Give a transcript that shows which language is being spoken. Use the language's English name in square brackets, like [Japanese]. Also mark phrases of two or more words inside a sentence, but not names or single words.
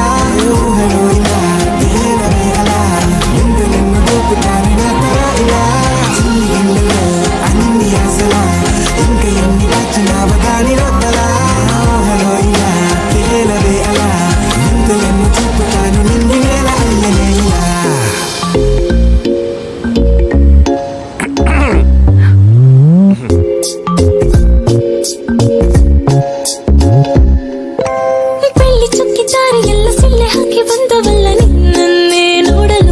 [Telugu] ఏ ఊహలో ఇలా తేలవే అలా, వింతలెన్ను దూకుతాను నాతో రా ఇలా. చిన్ని గుండెలో అన్ని అసలా, ఇంకా ఎన్ని దాచినావ గాని లోపలా. ఆ ఊహలో ఇలా తేలవే అలా, వింతలెన్ను చూపుతాను నింగి నేల అయ్యనే ఇలా. [Kannada] ಬೆಳ್ಳಿ ಚುಕ್ಕಿ ದಾರಿಯೆಲ್ಲ ಸಿಳ್ಳೆ ಹಾಕಿ ಬಂದವಲ್ಲ ನಿನ್ನನ್ನೇ ನೋಡಲು.